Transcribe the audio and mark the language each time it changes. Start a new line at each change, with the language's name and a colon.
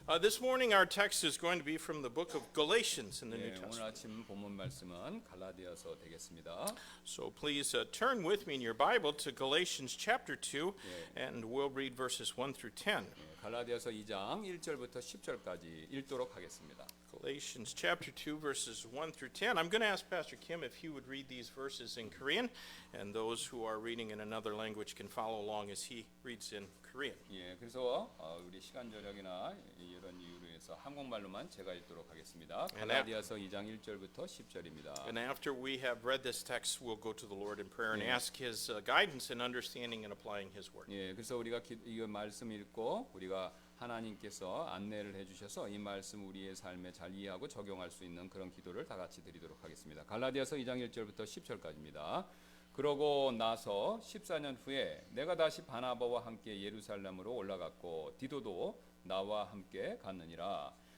English: This morning our text is going to be from the book of Galatians in the New
Korean: 예, 오늘
English: Testament.
Korean: 아침 본문 말씀은 갈라디아서 되겠습니다.
English: So please turn with me in your Bible to Galatians chapter 2, and we'll read verses 1 through 10.
Korean: 예, 갈라디아서 2장 1절부터 10절까지 읽도록 하겠습니다.
English: Galatians chapter 2, verses 1 through 10. I'm going to ask Pastor Kim if he would read these verses in Korean, and those who are reading in another language can follow along as he reads in Korean.
Korean: 예, 그래서 우리 시간 저력이나 이런 이유로 해서 한국말로만 제가 읽도록 하겠습니다. 갈라디아서 2장 1절부터 10절입니다.
English: And after we have read this text, we'll go to the Lord in prayer and ask his guidance in understanding and applying his word.
Korean: 예, 그래서 우리가 이 말씀 읽고 우리가 하나님께서 안내를 해주셔서 이 말씀 우리의 삶에 잘 이해하고 적용할 수 있는 그런 기도를 다 같이 드리도록 하겠습니다. 갈라디아서 2장 1절부터 10절까지입니다. 그러고 나서 14년 후에 내가 다시 바나바와 함께 예루살렘으로 올라갔고 디도도 나와 함께 갔느니라.